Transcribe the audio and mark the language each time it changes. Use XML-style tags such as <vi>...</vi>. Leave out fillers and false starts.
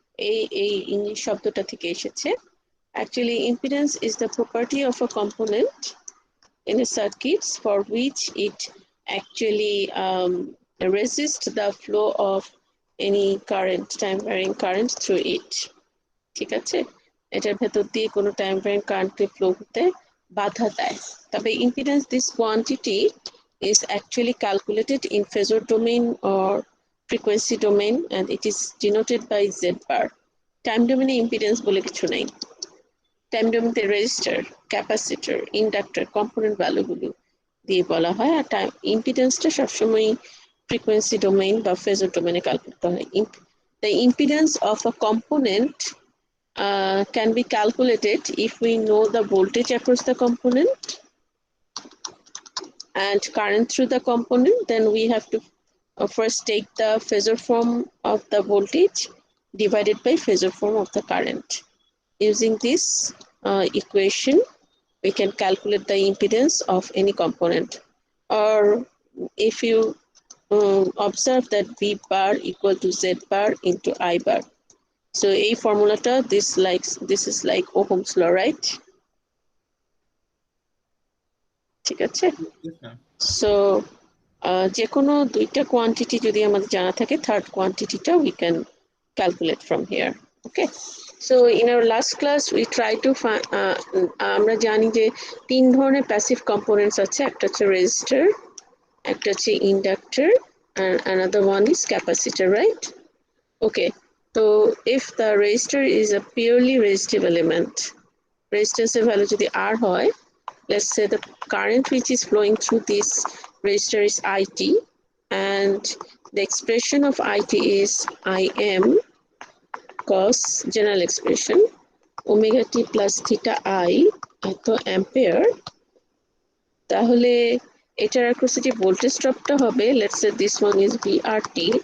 <bn>এই ইংলিশ শব্দটা থেকে এসেছে।</bn> <en>Actually, impedance is the property of a component in a circuit for which it actually resists the flow of any current, time varying current through it.</en> <bn>ঠিক আছে? এটার ভেতর দিয়ে কোনো time varying current flow হতে বাধা দেয়।</bn> <en>তবে impedance, this quantity is actually calculated in phasor domain or frequency domain, and it is denoted by Z bar.</en> <bn>Time domain impedance বলে কিছু নাই। Time domain তে resistor, capacitor, inductor, component value গুলো দিয়ে বলা হয়, আর টাইম ইম্পিডেন্সটা সবসময় frequency domain বা phasor domain এ ক্যালকুলেট করা হয়।</bn> <en>The impedance of a component can be calculated if we know the voltage across the component and current through the component. Then we have to first take the phasor form of the voltage divided by phasor form of the current. Using this equation, we can calculate the impedance of any component. Or if you observe that V bar equal to Z bar into I bar. So a formulata, this is like Ohm's law, right?</en> <bn>ঠিক আছে? So যে কোনো দুইটা quantity যদি আমাদের জানা থাকে, third কোয়ান্টিটিটা</bn> <en>we can calculate from here. Okay, so in our last class we try to find</en> <bn>আমরা জানি যে তিন ধরনের প্যাসিভ কম্পোনেন্টস আছে, একটা হচ্ছে রেজিস্টর, একটা হচ্ছে inductor,</bn> <en>and another one is capacitor, right? Okay, so if the resistor is a purely resistive element, resistance value</en> <bn>যদি R হয়,</bn> <en>let's say the current which is flowing through this resistor is IT, and the expression of IT is Im cos, general expression, omega t plus theta I এত ampere,</en> <bn>তাহলে এটার across যে voltage ড্রপটা হবে,</bn> <en>let's say this one is VRT.</en>